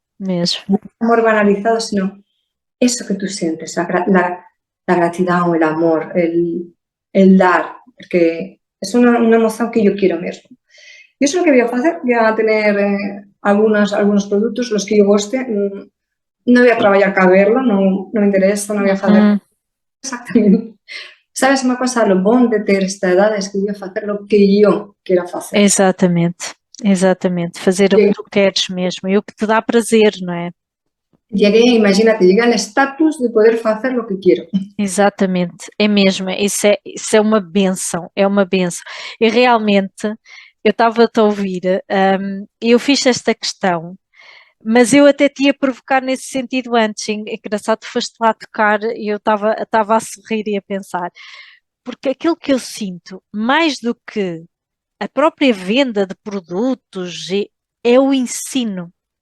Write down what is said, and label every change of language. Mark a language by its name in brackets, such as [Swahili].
[Spanish] no es el amor banalizado, sino eso que tú sientes, la gratitud, el amor, el dar, porque es una emoción que yo quiero mismo. Y eso es lo que voy a hacer, voy a tener algunos productos, los que yo guste. No voy a trabajar a verlo, no me interesa, no voy a hacer exactamente. [Portuguese] Sabes uma coisa, lo bom de ter esta idade é que eu ia fazer o que eu quero fazer. Exatamente, exatamente. Fazer o que tu queres mesmo e o que te dá prazer, não é? [Spanish] Imagínate, llegué al estatus de poder facer o que quero. [Portuguese] Exatamente, é mesmo, isso é uma benção, é uma benção. E realmente, eu estava-te a ouvir, eu fiz esta questão, mas eu até te ia provocar nesse sentido antes. Engraçado, tu foste lá tocar e eu estava a sorrir e a pensar, porque aquilo que eu sinto, mais do que a própria venda de produtos, é o ensino.